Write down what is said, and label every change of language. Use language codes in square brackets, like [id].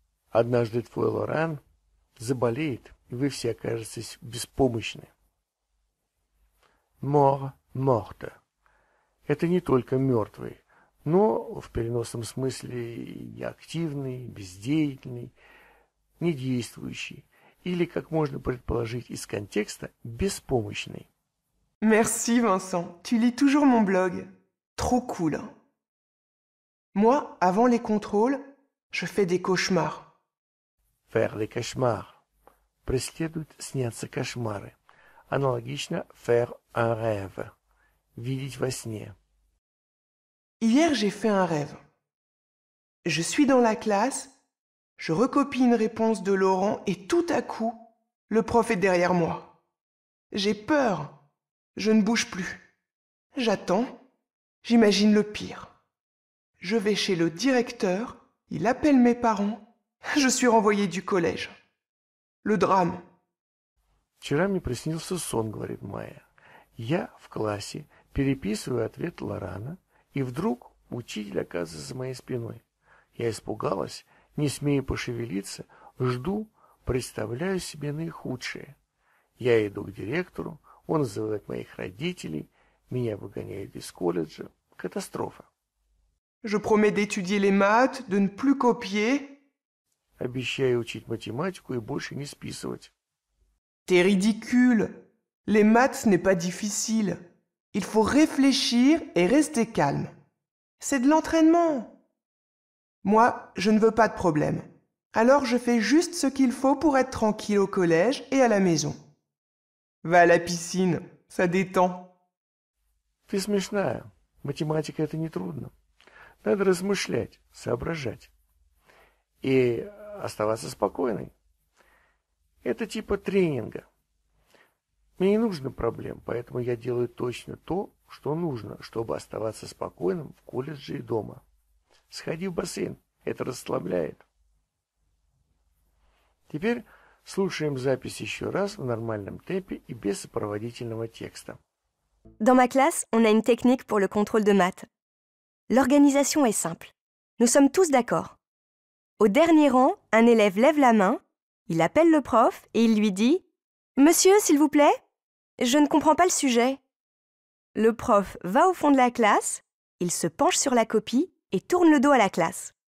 [ru] Однажды твой Лоран заболеет, и вы все окажетесь беспомощны. [fr] Mort, morte. [ru] Это не только мертвый, но в переносном смысле неактивный, бездеятельный, недействующий, или, как можно предположить из контекста, беспомощный. [fr] Merci Vincent, tu lis toujours mon blog. Trop cool. Moi, avant les contrôles, je fais des cauchemars. Faire des cauchemars. [ru] Преследуют снятся кошмары. Аналогично [fr] faire un rêve. [ru] Видеть во сне. [fr] Hier, j'ai fait un rêve. Je suis dans la classe, je recopie une réponse de Laurent et tout à coup, le prof est derrière moi. J'ai peur. Je ne bouge plus. J'attends. J'imagine le pire. Je vais chez le directeur, il appelle mes parents. Je suis renvoyé du collège. Le drame. [ru] Вчера мне приснился сон, говорит Майя. Я в классе переписываю ответ Лорана, и вдруг учитель оказывается за моей спиной. Я испугалась, не смею пошевелиться, жду, представляю себе наихудшее. Я иду к директору, он зовет моих родителей, меня выгоняют из колледжа. Катастрофа. [fr] Je promets d'étudier les maths, de ne plus copier. [ru] Обещаю учить математику и больше не списывать. [fr] T'es ridicule. Les maths, ce n'est pas difficile. Il faut réfléchir et rester calme. C'est de l'entraînement. Moi, je ne veux pas de problème. Alors je fais juste ce qu'il faut pour être tranquille au collège et à la maison. Va à la piscine, ça détend. [ru] Ты смешная. Математика — это нетрудно. Надо размышлять, соображать. И оставаться спокойной. Это типа тренинга. Мне не нужно проблем, поэтому я делаю точно то, что нужно, чтобы оставаться спокойным в колледже и дома. Сходи в бассейн, это расслабляет. Теперь слушаем запись еще раз в нормальном темпе и без сопроводительного текста. [fr] Dans ma classe, on a une technique pour le contrôle de maths. L'organisation est simple. Nous sommes tous d'accord. Au dernier rang, un élève lève la main, il appelle le prof et il lui dit « Monsieur, s'il vous plaît, je ne comprends pas le sujet. » Le prof va au fond de la classe, il se penche sur la copie et tourne le dos à la classe.